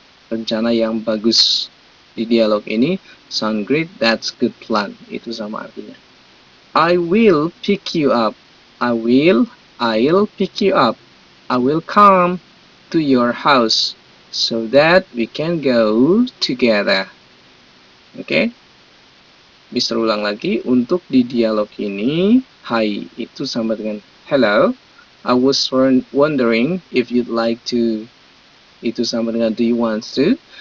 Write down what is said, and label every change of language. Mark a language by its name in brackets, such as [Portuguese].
[Indonesian] Rencana yang bagus. Di dialog ini, [English] sound great, that's good plan. [Indonesian] Itu sama artinya. [English] I will pick you up. I'll pick you up. I will come to your house so that we can go together. [Indonesian] Oke? Bisa ulang lagi. Untuk di dialog ini, hi itu sama dengan hello. [English] I was wondering if you'd like to. [Indonesian] Itu sama dengan [English] do you want to?